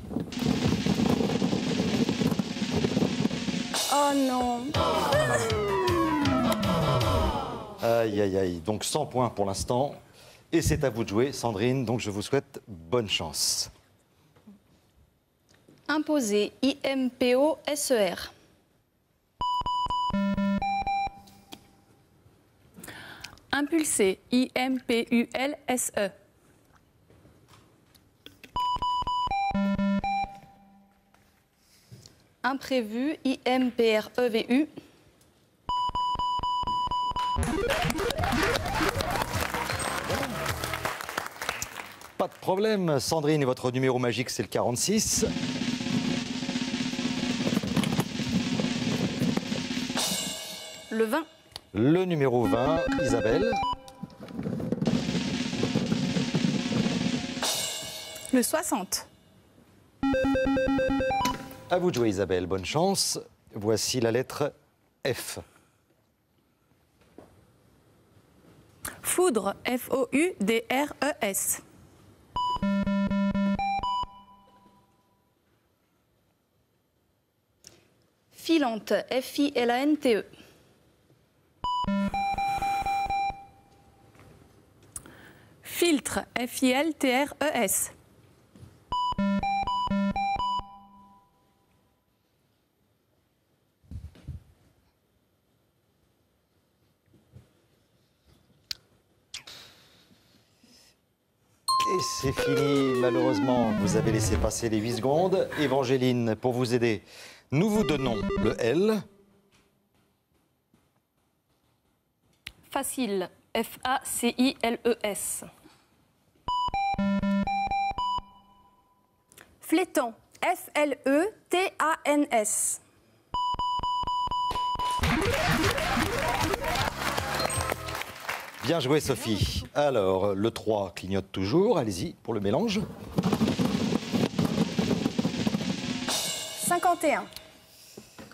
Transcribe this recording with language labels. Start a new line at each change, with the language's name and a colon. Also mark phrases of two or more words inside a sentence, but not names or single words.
French: Oh non. Aïe, aïe, aïe. Donc 100 points pour l'instant. Et c'est à vous de jouer, Sandrine. Donc je vous souhaite bonne chance. Imposer. I-M-P-O-S-E-R. Impulser. I-M-P-U-L-S-E. Imprévu. I-M-P-R-E-V-U. Pas de problème, Sandrine, votre numéro magique, c'est le 46. Le 20. Le numéro 20, Isabelle. Le 60. À vous de jouer, Isabelle. Bonne chance. Voici la lettre F. Foudre. F-O-U-D-R-E-S. Filante. F-I-L-A-N-T-E. Filtre. F-I-L-T-R-E-S. Et c'est fini, malheureusement. Vous avez laissé passer les 8 secondes. Évangéline, pour vous aider, nous vous donnons le L. Facile. F-A-C-I-L-E-S. Flétan. F-L-E-T-A-N-S. Bien joué, Sophie. Alors, le 3 clignote toujours. Allez-y pour le mélange. 51.